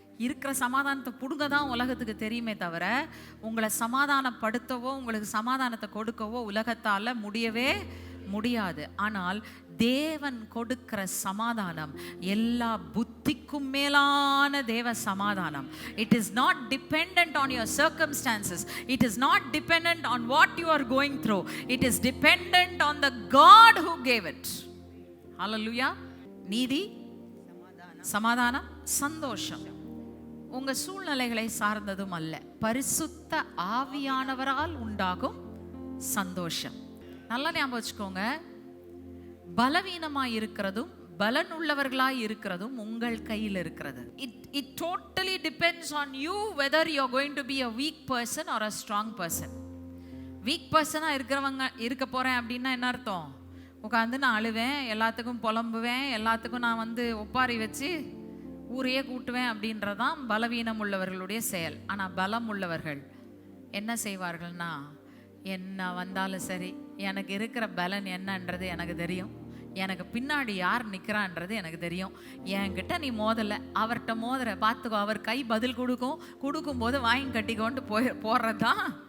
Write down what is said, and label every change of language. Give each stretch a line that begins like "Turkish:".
Tamil: இருக்கிற சமாதானத்தை புடுங்க தான் உலகத்துக்கு தெரியுமே தவிர உங்களை சமாதானப்படுத்தவோ உங்களுக்கு சமாதானத்தை கொடுக்கவோ உலகத்தால முடியவே முடியாது. ஆனால் தேவன் கொடுக்கிற சமாதானம் எல்லா புத்திக்கும் மேலான தேவ சமாதானம்.
English: It is not dependent on your circumstances. It is not dependent on what you are going through. It is dependent on the God who gave it. Hallelujah.
Tamil: நீதி, சமாதானம், சந்தோஷம் உங்க சூழ்நிலைகளை சார்ந்ததும் அல்ல, பரிசுத்த ஆவியானவரால் உண்டாகும் சந்தோஷம். நல்லா ஞாபகம் வச்சுக்கோங்க. பலவீனமாய் இருக்கிறதும் பலனுள்ளவர்களாய் இருக்கிறதும் உங்கள் கையில் இருக்கிறது.
English: It totally depends on you whether you are going to be a weak person or a strong person.
Tamil: Week பர்சனா இருக்க போறேன் அப்படின்னா என்ன அர்த்தம்? உட்காந்து நான் அழுவேன், எல்லாத்துக்கும் புலம்புவேன், எல்லாத்துக்கும் நான் வந்து ஒப்பாரி வச்சு ஊரையே கூட்டுவேன் அப்படின்றதான் பலவீனம் உள்ளவர்களுடைய செயல். ஆனால் பலம் உள்ளவர்கள் என்ன செய்வார்கள்னா, என்ன வந்தாலும் சரி, எனக்கு இருக்கிற பலன் என்னன்றது எனக்கு தெரியும், எனக்கு பின்னாடி யார் நிற்கிறான்றது எனக்கு தெரியும், என்கிட்ட நீ மோதல, அவர்கிட்ட மோதுற பார்த்துக்கோ, அவர் கை பதில் கொடுக்கும்போது வாங்கி கட்டிக்கொண்டு போடுறது தான்